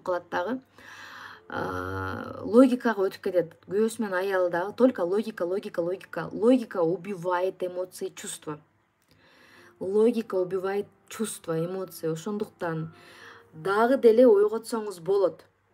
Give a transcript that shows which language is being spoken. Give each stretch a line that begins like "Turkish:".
Kyrgyz: Дагы. Логикага өтүп кетет. Күйөөсү менен аялы дагы только логика.
Russian: Логика убивает эмоции, чувства. Логика убивает чувства, эмоции.
Kyrgyz: Ошондуктан дагы деле ойготсоңуз болот.